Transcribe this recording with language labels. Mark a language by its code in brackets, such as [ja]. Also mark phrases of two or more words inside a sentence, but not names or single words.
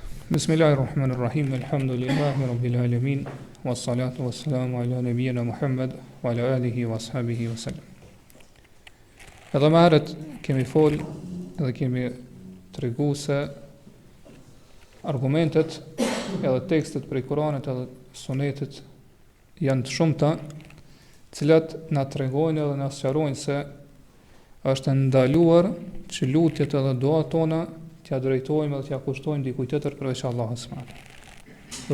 [ar] بسم الله الرحمن الرحيم. الحمد لله رب العالمين. والصلاة والسلام على نبينا محمد وعلى آله وأصحابه وسلم. [sq] Edhe më herët kemi fol edhe kemi tregu se argumentet edhe tekstet prej Kuranit edhe Sunetit janë të shumta, cilat na tregojnë edhe na sqarojnë se është ndaluar që lutjet edhe duat tona t'ja drejtojmë dhe t'ja kushtojmë dikujt tjetër përveç Allahut [ar] سبحانه وتعالى.